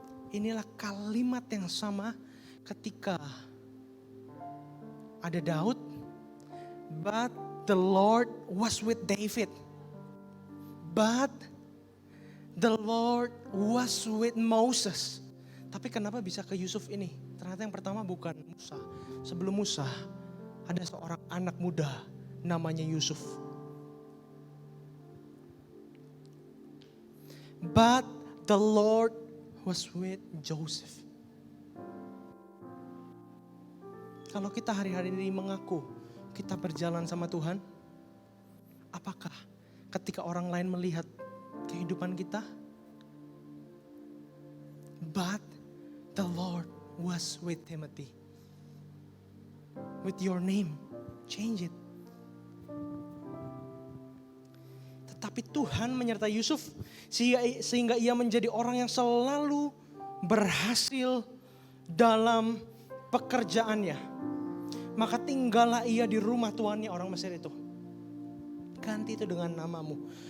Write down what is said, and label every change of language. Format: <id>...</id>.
<id>Inilah kalimat yang sama ketika ada Daud,</id> <en>but the Lord was with David. But the Lord was with Moses.</en> <id>Tapi kenapa bisa ke Yusuf ini? Ternyata yang pertama bukan Musa. Sebelum Musa ada seorang anak muda namanya Yusuf.</id> <en>But the Lord was with Joseph.</en> <id>Kalau kita hari-hari ini mengaku kita berjalan sama Tuhan, apakah ketika orang lain melihat kehidupan kita?</id> <en>But the Lord was with Timothy. With your name, change it.</en> <id>Tetapi Tuhan menyertai Yusuf sehingga ia menjadi orang yang selalu berhasil dalam pekerjaannya. Maka tinggallah ia di rumah tuannya orang Mesir itu. Ganti itu dengan namamu.</id>